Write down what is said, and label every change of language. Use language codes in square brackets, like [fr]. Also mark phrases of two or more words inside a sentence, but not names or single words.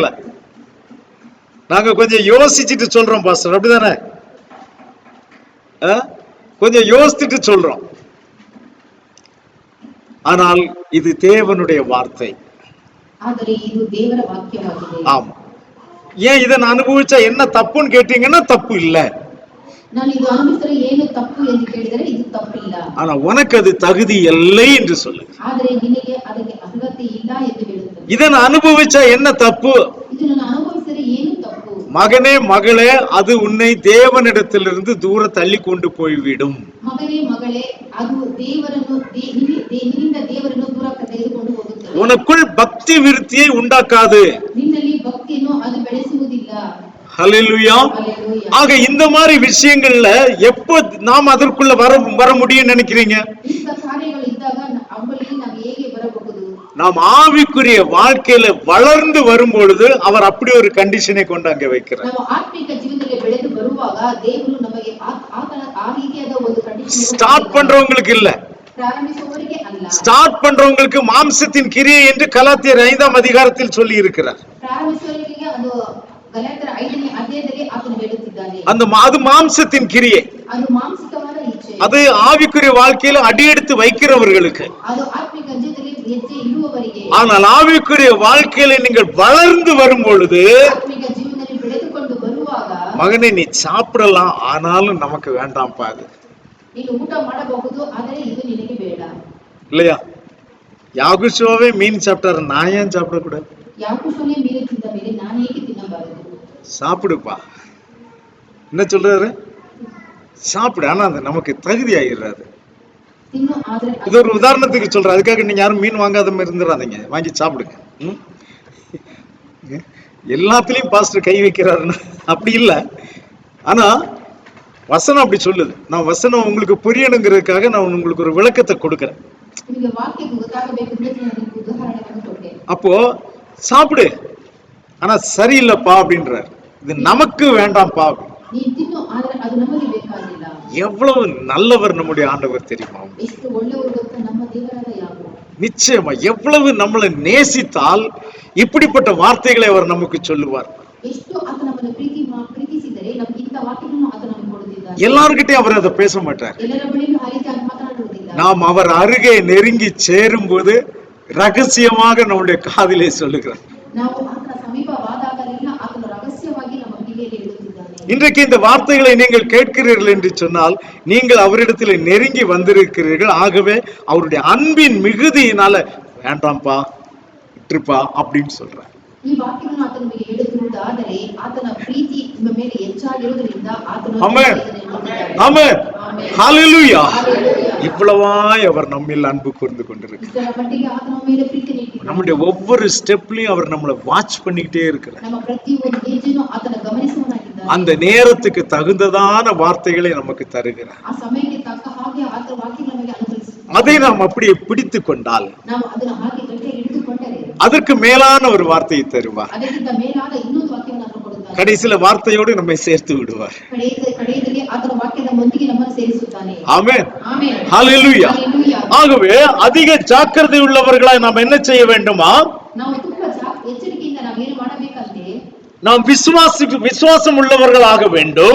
[ta] நாங்க கொஞ்சம் யோசிச்சுட்டு சொல்றோம் பாஸ்டர், அப்படிதானே? கொஞ்சம் யோசிச்சுட்டு சொல்றோம். ஆனால் இது தேவனுடைய வார்த்தை. [kn] ಆದರೆ ಇದು ದೇವರ ವಾಕ್ಯವಾಗಿದೆ. [ta] ஆமா. ஏன் இதை நான் அனுபவிச்சா என்ன தப்புன்னு கேட்டீங்கன்னா தப்பு இல்ல. [kn] ನಾನು ಇದು ಅನುಭವಿಸಿದರೆ ಏನು ತಪ್ಪು ಎಂದು ಕೇಳಿದರೆ ಇದು ತಪ್ಪಿಲ್ಲ. [ta] ஆனா உனக்கு அது தகுதி இல்லை என்று சொல்லு. [kn] ಆದರೆ ನಿನಗೆ ಅದಕ್ಕೆ ಅರ್ಹತೆ ಇಲ್ಲ ಎಂದು ಹೇಳುತ್ತದೆ. [ta] இதை நான் அனுபவிச்சா என்ன தப்பு? [kn] ಇದನ್ನು ಅನುಭವಿಸಿದರೆ ಏನು ತಪ್ಪು? [ta] மகனே மகளே, அது உன்னை தேவனிடத்திலிருந்து தூர தள்ளி கொண்டு போய்விடும். [kn] ಮಗನೇ ಮಗಳೇ, ಅದು ನಿನ್ನಿಂದ ದೇವರನ್ನು ದೂರ ತೆಗೆದುಕೊಂಡು ಹೋಗುತ್ತದೆ. [ta] உனக்குள் பக்தி விருத்தியை உண்டாக்காது. [kn] ನಿನ್ನಲ್ಲಿ ಭಕ್ತಿಯನ್ನು ಅದು ಬೆಳೆಸುವುದಿಲ್ಲ. [ta] ஹல்லேலூயா. அல்லேலூயா. ஆக இந்த மாதிரி விஷயங்கள்ல எப்போ நாம் அதற்குள்ள வர முடியும் நினைக்கிறீங்க? [kn] ಇಂಥ ಕಾರ್ಯಗಳು ಇದ್ದಾಗ ಅವುಗಳಿಗೆ ನಾವು ಹೇಗೆ ಬರಬಹುದು? [ta] நாம் ஆவிக்குரிய வாழ்க்கையில வளர்ந்து வரும் பொழுது அவர் அப்படி ஒரு கண்டிஷனை கொண்டு அங்க வைக்கிறார். [kn] ನಾವು ಆತ್ಮಿಕ ಜೀವನದಲ್ಲಿ ಬೆಳೆದು ಬರುವಾಗ ದೇವರು ನಮಗೆ ಆ ರೀತಿಯಾದ ಒಂದು ಕಂಡೀಷನ್ [ta] ஸ்டார்ட் பண்றவங்களுக்கு இல்ல, [kn] ಪ್ರಾರಂಭಿಸುವವರಿಗೆ ಅಲ್ಲ. [ta] ஸ்டார்ட் பண்றவங்களுக்கு மாம்சத்தின் கிரியை என்று கலாத்தியர் 5ஆம் அதிகாரத்தில் சொல்லி இருக்கிறார். [kn] ಪ್ರಾರಂಭಿಸುವವರಿಗೆ ಅದು ಗಲಾತ್ಯರ 5ನೇ ಅಧ್ಯಾಯದಲ್ಲಿ ಆತನು ಹೇಳುತ್ತಿದ್ದಾನೆ. [ta] அது மாம்சத்தின் கிரியை. [kn] ಅದು ಮಾಂಸಿಕವಾದ ಇಚ್ಛೆ. [ta] அது ஆவிக்குரிய வாழ்க்கையில அடியெடுத்து வைக்கிறவர்களுக்கு. [kn] ಅದು ಆತ್ಮಿಕ ಜೀವನದಲ್ಲಿ ಹೆಜ್ಜೆ ಇಡುವವರಿಗೆ. [ta] ஆனால் ஆவிக்குரிய வாழ்க்கையில நீங்கள் வளர்ந்து வரும் பொழுது, [kn] ಆತ್ಮಿಕ ಜೀವನದಲ್ಲಿ ಬೆಳೆದುಕೊಂಡು ಬರುವಾಗ, [ta] மகனே நீ சாப்பிடலாம், ஆனாலும் நமக்கு வேண்டாம்ப்பா அது. [kn] ನೀನು ಊಟ ಮಾಡಬಹುದು, ಆದರೆ ಇದು ನಿನಗೆ ಬೇಡ. [ta] இல்லையா? யாகுஷுவாவே மீன் சாப்பிட்டாரு, நான் ஏன் சாப்பிடக்கூடாது? [kn] ಯಾಕೋಬನೇ ಮೀನು ತಿಂದ ಮೇಲೆ ನಾನು ಏಕೆ ತಿನ್ನಬಾರದು? [ta] சாப்பிடுப்பா. என்ன சொல்றாரு? சாப்பிடு, ஆனா அது நமக்கு தகுதி ஆகிடுறாரு. [kn] ತಿನ್ನು, ಆದರೆ [ta] இது ஒரு உதாரணத்துக்கு சொல்றேன். அதுக்காக நீங்க யாரும் மீன் வாங்காத மாதிரி இருந்துடாதீங்க, வாங்கி சாப்பிடுங்க. எல்லாத்துலயும் பாஸ்டர் கை வைக்கிறாருன்னு அப்படி இல்ல. ஆனா வசனம் அப்படி சொல்லுது. நான் வசனம் உங்களுக்கு புரியணுங்கிறதுக்காக நான் உங்களுக்கு ஒரு விளக்கத்தை கொடுக்கிறேன். [kn] ನಿಮಗೆ ವಾಕ್ಯ ಗೊತ್ತಾಗಬೇಕು ಅಂತ ನಾನು ಉದಾಹರಣೆಯನ್ನು ಕೊಟ್ಟೆ. [ta] அப்போ சாப்பிடு, ஆனா சரியில்லைப்பா அப்படின்றார். இது நமக்கு வேண்டாம்ப்பா. [kn] ನೀನು ತಿನ್ನು, ಆದರೆ ಅದು ನಮಗೆ ಬೇಕಾಗಿಲ್ಲ. [ta] எவ்வளவு நல்லவர் நம்முடைய ஆண்டவர் தெரியுமா? [kn] ಎಷ್ಟು ಒಳ್ಳೆಯವರು ಗೊತ್ತಾ ನಮ್ಮ ದೇವರಾದ ಯಾರು? [ta] நிச்சயமா எவ்வளவு நம்மளை நேசித்தால் இப்படிப்பட்ட வார்த்தைகளை அவர் நமக்கு சொல்லுவார். [kn] ಎಷ್ಟು ಆತ ನಮ್ಮನ್ನು ಪ್ರೀತಿಸಿದರೆ ನಮಗೆ ಇಂಥ ವಾಕ್ಯಗಳನ್ನು ಆತ ನಮಗೆ ಕೊಡುತ್ತಿದ್ದಾನೆ. [ta] எல்லார்கிட்டயும் அவர் அதை பேச மாட்டார். [kn] ಎಲ್ಲರ ಬಳಿಯೂ ಆ ರೀತಿ ಮಾತನಾಡುವುದಿಲ್ಲ. [ta] நாம் அவர் அருகே நெருங்கி சேரும் போது ரகசியமாக நம்முடைய காதிலே சொல்லுகிறார். [kn] ನಾವು ಆತನ ಸಮೀಪವಾದಾಗಲೆಲ್ಲ ಆತನು ರಹಸ್ಯವಾಗಿ ನಮ್ಮ ಕಿವಿಯಲ್ಲಿ ಹೇಳುತ್ತಿದ್ದಾನೆ. [ta] இன்றைக்கு இந்த வார்த்தைகளை நீங்கள் கேட்கிறீர்கள் என்று சொன்னால் நீங்கள் அவரிடத்தில் நெருங்கி வந்திருக்கிறீர்கள். ஆகவே அவருடைய அன்பின் மிகுதியினால வேண்டாம்ப்பா விட்டுருப்பா அப்படின்னு சொல்றார். [kn] ಈ ವಾಕ್ಯವನ್ನು ಆತನ ಮೇಲೆ ಹೇಳುತ್ತಿರುವುದಾದರೆ ಆತನ ಪ್ರೀತಿ ನಿಮ್ಮ ಮೇಲೆ ಹೆಚ್ಚಾಗಿರುವುದರಿಂದ ಆತನು [ta] ஆமென். ஆமென். ஹல்லேலூயா. இவ்வளவாய் அவர் நம்மில் அன்பு கூர்ந்து கொண்டிருக்கிறார். [kn] ಇದರ ಮಟ್ಟಿಗೆ ಆತನ ಮೇಲೆ ಪ್ರೀತಿ ನೀಡಿದ್ದಾನೆ. [ta] நம்முடைய ஒவ்வொரு ஸ்டெப்லயும் அவர் நம்மளை வாட்ச் பண்ணிக்கிட்டே இருக்கிறார். [kn] ನಮ್ಮ ಪ್ರತಿಯೊಂದು ಹೆಜ್ಜೆಯನ್ನು ಆತನ ಗಮನಿಸುವವನಾಗಿದ್ದಾನೆ. [ta] அந்த நேரத்துக்கு தகுந்ததான வார்த்தைகளை நமக்கு தருகிறார். [kn] ಆ ಸಮಯಕ್ಕೆ ತಕ್ಕ ಹಾಗೆ ಆತನ ವಾಕ್ಯ ನಮಗೆ ಅನುಗ್ರಹಿಸುತ್ತಾನೆ. [ta] அதை நாம் அப்படியே பிடித்து கொண்டால் [kn] ನಾವು ಅದನ್ನು ಹಾಗೆ ಗಟ್ಟಿಯಾಗಿ ಹಿಡಿದುಕೊಂಡರೆ [ta] அதற்கு மேலான ஒரு வார்த்தையை தருவார். [kn] ಅದಕ್ಕಿಂತ ಮೇಲಾದ ಇನ್ನೊಂದು ವಾಕ್ಯವನ್ನು ಆತನು ಕೊಡುತ್ತಾನೆ. [ta] கடைசியில வார்த்தையோடு நம்மை சேர்த்து விடுவார். [kn] ಕಡೆಯಲ್ಲಿ ಆತನ ವಾಕ್ಯದ ಮುಂದಿಗೆ ನಮ್ಮನ್ನು ಸೇರಿಸುತ್ತಾನೆ. [ta] ஆமென். [kn] ಆಮೆನ್. [ta] ஹalleluya. ஹalleluya. ஆகவே அதிக ஜாக்கிரதை உள்ளவர்களாய் நாம் என்ன செய்ய வேண்டுமா? [kn] ನಾವು ತುಂಬಾ ಎಚ್ಚರಿಕೆಯಿಂದ ನಾವು ಏನು ಮಾಡಬೇಕಂತೆ [ta] நாம் விசுவாசம் உள்ளவர்களாக வேண்டும்.